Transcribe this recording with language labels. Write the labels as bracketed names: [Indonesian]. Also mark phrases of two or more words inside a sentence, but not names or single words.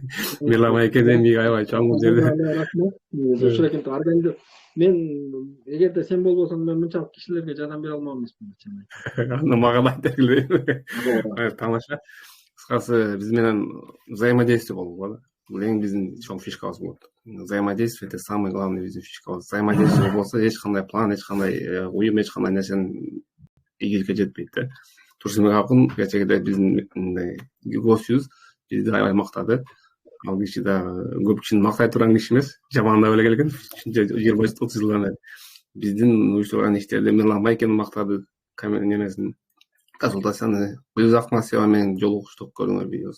[Kyrgyz] Мирлан майкеден миң аябай чоң жерде. Рахмат. Мен эгерде сен болбосоң, мен мынчалык кишилерге жардам бере алмам эмесмин. Аны мага да айта келбейби? Тамаша. Кыскасы биз менен взаимодействие болуп калды. бул эң биздин чоң фишкабыз болот. [Russian] Взаимодействие — это самый главный [Kyrgyz] биздин фишкабыз. Взаимодействие болбосо эч кандай план, эч кандай уюм, эч кандай нерсенин ийгиликке жетпейт да. Турсунбек акын кечээде биздин госсюз бизди аябай мактады. Ал киши дагы көп кишини мактай турган киши эмес, жамандап эле келген. 20-30 жылдан бери биздин уюштурган иштерди Мирлан Байкени мактады, немесин консультацияны Гүлүз Акмасова менен жолугуштук, көрүңөр видеосун.